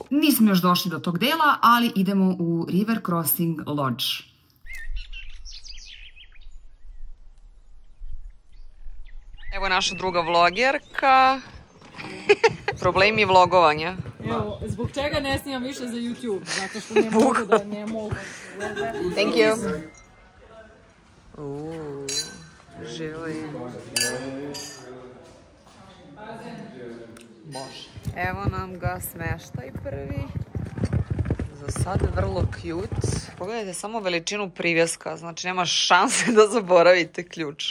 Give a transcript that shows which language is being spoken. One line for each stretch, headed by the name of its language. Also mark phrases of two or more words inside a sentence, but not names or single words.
Serbian: Nismo još došli do tog dela, ali idemo u River Crossing Lodge. Evo naša druga vlogerka. Problemi vlogovanja. Evo, zbog čega ne snimam više za YouTube? Zato što ne mogu da ne mogu.
English: Thank you.
Serbian: Živim. Evo nam ga smeštaj prvi. Za sad vrlo cute. Pogledajte samo veličinu privjeska, znači nema šanse da zaboravite ključ.